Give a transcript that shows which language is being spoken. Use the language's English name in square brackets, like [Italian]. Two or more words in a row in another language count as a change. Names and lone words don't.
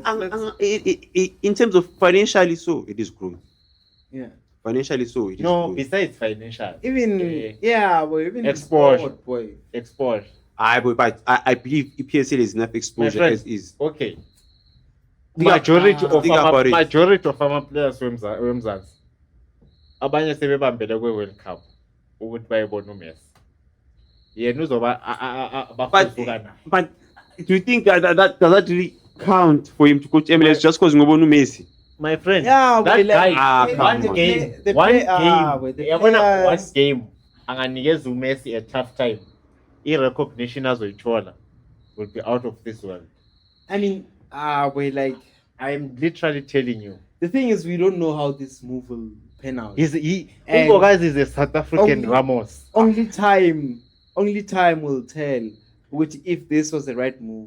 [English] In terms of financially, so it is growing. yeah. Financially, so it is No, growing. besides financial. Even Eh, yeah, boy, even Export. boy. Export. But I believe EPSL is enough exposure friend. as is. Okay. Think Majority about it. [Zulu] of ama-players wemzansi abanye sebebambele kwe-World Cup ukuthi bayebona uMessi. Yena uzoba bafuzuka naye. [English] But do you think that does that really count for him to coach MLS just because [Zulu] ngobona uMessi? [English] My friend, Yeah, that guy, come one on. game, The one play- game, the players- one game, [Zulu] anganikeza uMessi [English] a tough time. [Zulu] I-recognition azoyithola [English] will be out of this world. I mean, we're like, I am literally telling you. the thing is, we don't know how this move will pan out. And- Umbogazi is a South African Only- Ramos. Only time will tell which if this was the right move.